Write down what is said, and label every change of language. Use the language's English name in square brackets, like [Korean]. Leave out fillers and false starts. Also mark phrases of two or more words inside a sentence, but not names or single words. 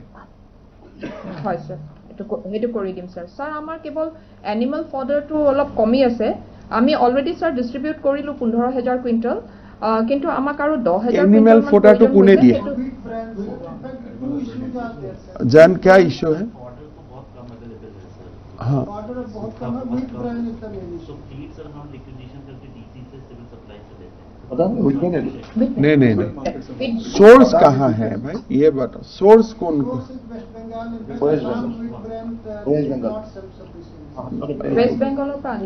[Assamese] হয় স্যার, সেইটো কৰি দিম স্যার। স্যার, আমাৰ কেৱল এনিমেল ফডাৰটো অলপ কমি আছে। আমি অলৰেডি স্যার ডিস্ট্ৰিবিউট কৰিলো 15,000 কুইণ্টল, কিন্তু আমাক আৰু 10,000 এনিমেল ফডাৰটো কোনে দিয়ে? জান [Hindi] क्या इशू है? हाँ, नहीं, सोर्स कहाँ है भाई, ये बताओ, सोर्स कौन को? वेस्ट बेंगल पानी